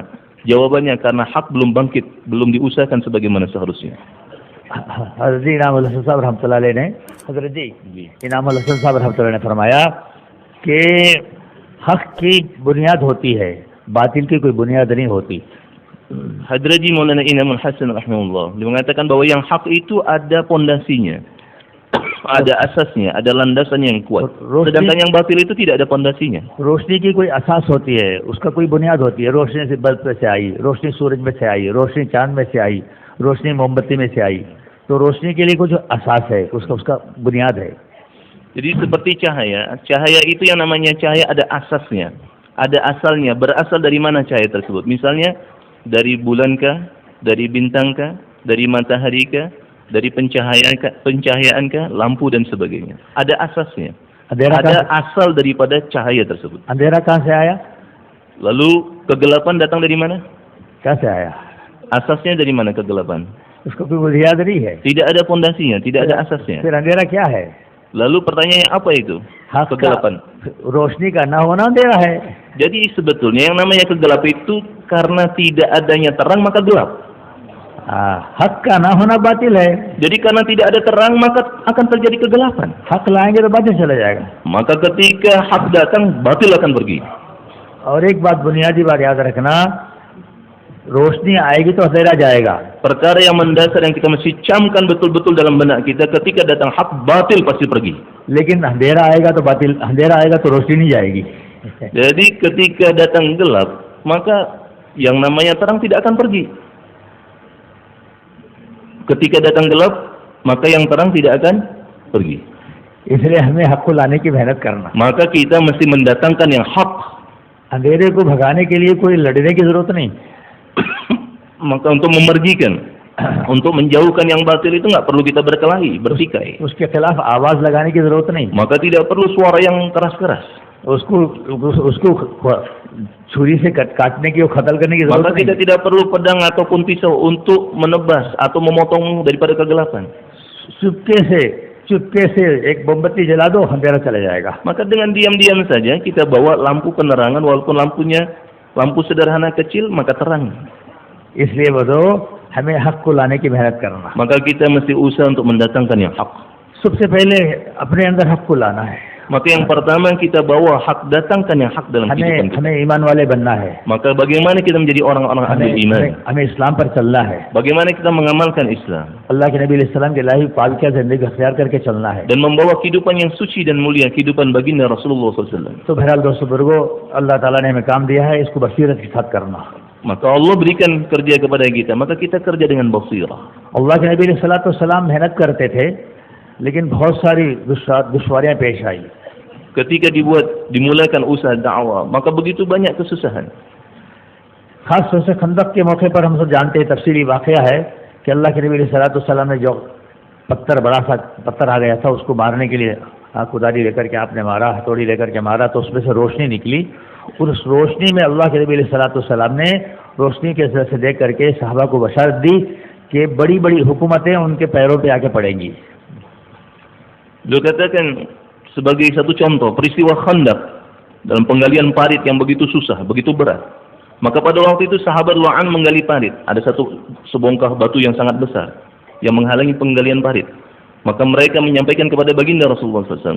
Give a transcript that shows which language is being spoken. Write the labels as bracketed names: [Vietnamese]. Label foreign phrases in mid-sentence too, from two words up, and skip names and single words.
[Indonesian] Jawabannya karena hak belum bangkit, belum diusahakan sebagaimana seharusnya. [Hindi] हज़रत इनामुल हसन साहब [Arabic] رحمة الله عليه [Hindi] ने हज़रत जी इनामुल हसन साहब रहमतुल्लाह ने फरमाया कि हक की बुनियाद होती है, बातिल की कोई बुनियाद नहीं होती. [Indonesian] Hadraji Maulana Inamul Hasan rahimahullah, dia mengatakan bahwa yang hak itu ada pondasinya, ada asasnya, ada landasannya yang kuat. Sedangkan yang batil itu tidak ada pondasinya. [Hindi] रोशनी की कोई असास होती है, उसका कोई बुनियाद होती है. रोशनी से बल्ब में से आई, रोशनी सूरज में से आई, रोशनी चांद में से आई, रोशनी मोमबत्ती में से आई. तो रोशनी के लिए कुछ असास है, उसका बुनियाद है. [Indonesian] Jadi seperti cahaya, cahaya itu yang namanya cahaya ada asasnya, ada asalnya. Berasal dari mana cahaya tersebut? Misalnya dari bulankah, dari bintangkah, dari mataharikah, dari pencahayaankah, lampu dan sebagainya. Ada asasnya. Ada asal daripada cahaya tersebut. [Hindi] अंधेरा कहाँ से आया? [Indonesian] Lalu kegelapan datang dari mana? [Hindi] कैसे आया? [Indonesian] Asasnya dari mana kegelapan? [Hindi] उसका कोई बुनियाद नहीं है. [Indonesian] Tidak ada pondasinya, tidak ada asasnya. [Hindi] फिर अंधेरा क्या है? [Indonesian] Lalu pertanyaannya apa itu? Kegelapan. [Hindi] रोशनी का ना होना अंधेरा है. [Indonesian] Jadi sebetulnya yang namanya kegelapan itu karena tidak adanya terang maka gelap. [Hindi] हक का ना होना बातिल है. [Indonesian] Jadi karena tidak ada terang maka akan terjadi kegelapan. [Hindi] हक लाएंगे तो बातिल चला जाएगा. [Indonesian] Maka ketika hak datang batil akan pergi. [Hindi] और एक बात बुनियादी बात याद रखना, रोशनी आएगी तो अंधेरा जाएगा. [Indonesian] Perkara yang mendasar yang kita mesti camkan betul-betul dalam benak kita, ketika datang hak batil pasti pergi. [Hindi] लेकिन अंधेरा आएगा तो बातिल, अंधेरा आएगा तो रोशनी नहीं जाएगी. [Indonesian] Jadi ketika datang gelap maka yang namanya terang tidak akan pergi. Ketika datang gelap maka yang terang tidak akan pergi. [Hindi] इसलिए हमें हक को लाने की मेहनत करना. [Indonesian] Maka kita mesti mendatangkan yang hak. [Hindi] अंधेरे को भगाने के लिए कोई लड़ने की जरूरत नहीं. [Indonesian] Maka untuk memergikan, untuk menjauhkan yang batil itu nggak perlu kita berkelahi, bertikai. [Hindi] उसके खिलाफ आवाज लगाने की जरूरत नहीं. [Indonesian] Maka tidak perlu suara yang keras-keras. [Hindi] उसको छुरी से काटने की, कत्ल करने की जरूरत [Indonesian] Maka kita [Hindi] नहीं. [Indonesian] tidak perlu pedang ataupun pisau untuk menebas atau memotong daripada kegelapan. [Hindi] चुपके से एक मोमबत्ती जला दो, अंधेरा चला जाएगा. [Indonesian] Maka dengan diam-diam saja kita bawa lampu penerangan, walaupun lampunya lampu sederhana kecil, maka terang. [Hindi] इसलिए वो हमें हक को लाने की मेहनत करना. [Indonesian] Maka kita mesti usaha untuk mendatangkan yang hak. [Hindi] सबसे पहले अपने अंदर हक को लाना है. [Indonesian] Maka yang pertama kita bawa hak, datangkan yang hak dalam kehidupan kita. [Hindi] हमें ईमान वाले बनना है. [Indonesian] Maka bagaimana kita menjadi orang-orang ahli iman? [Hindi] हमें इस्लाम पर चलना है. [Indonesian] Bagaimana kita mengamalkan Islam? [Hindi] अल्लाह के नबी अलैहिस्सलाम के लाही पालकिया जिंदगी अख्तियार करके चलना है. [Indonesian] Dan membawa kehidupan yang suci dan mulia, kehidupan baginda Rasulullah SAW. [Hindi] तो बहरहाल दोस्तों बुजुर्गों, अल्लाह ताला ने हमें काम दिया है, इसको बसीरत के साथ करना. [Indonesian] Maka Allah berikan kerja kepada kita, maka kita kerja dengan basirah. [Hindi] अल्लाह के नबी अलैहिस्सलाम मेहनत करते थे, लेकिन बहुत सारी दुश्वारियां पेश आई. [Indonesian] Ketika dimulakan usaha dakwah, maka begitu banyak kesusahan. [Hindi] खास तौर से खंदक के मौके पर हम सब जानते हैं, तफसीली वाकया है कि अल्लाह के नबी अलैहिस्सलाम ने जो बड़ा सा पत्थर आ गया था, उसको मारने के लिए कुदारी लेकर के आपने मारा, हथौड़ी लेकर के मारा, तो उसमें से रोशनी निकली. उस रोशनी में अल्लाह के नबी अलैहिस्सलाम ने रोशनी के जरिए से देख करके सहाबा को बशारत दी कि बड़ी बड़ी हुकूमतें उनके पैरों पे आके पड़ेंगी. [Indonesian] Beliau katakan sebagai satu contoh peristiwa Khandaq dalam penggalian parit yang begitu susah, begitu berat. Maka pada waktu itu sahabat Lu'an menggali parit. Ada sebongkah batu yang sangat besar yang menghalangi penggalian parit. Maka mereka menyampaikan kepada baginda Rasulullah SAW.